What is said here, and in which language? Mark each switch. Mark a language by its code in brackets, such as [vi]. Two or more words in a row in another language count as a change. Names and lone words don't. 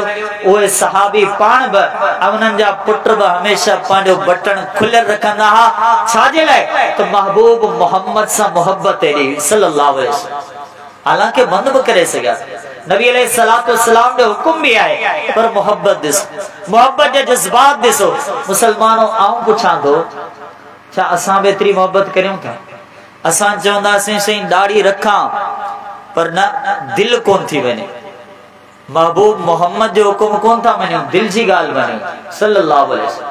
[sd] उहे सहाबी पाण भी उन्हनि जा पुट भी हमेशा पंहिंजो बटन खुलियल रखंदा हा। छाजे लाइ? तो महबूब मोहम्मद से मोहब्बत एडी [ar] صلى الله عليه وسلم. [sd] हालांकि बंद भी करे सघिया, नबी [ar] عليه الصلاة والسلام [sd] जो हुक्म भी आए, पर मोहब्बत ॾिसो, मोहब्बत जा जज्बात ॾिसो। मुसलमानों आऊं पुछां थो छा असां बि एतिरी मोहब्बत करियूं था? असां चवंदासीं सही दाढ़ी रखां पर न दिल कोन थी वञे। महबूब मोहम्मद जो हुक्म कोन था मञूं, दिल जी ॻाल्हि मञूं [ar] صلى الله عليه وسلم.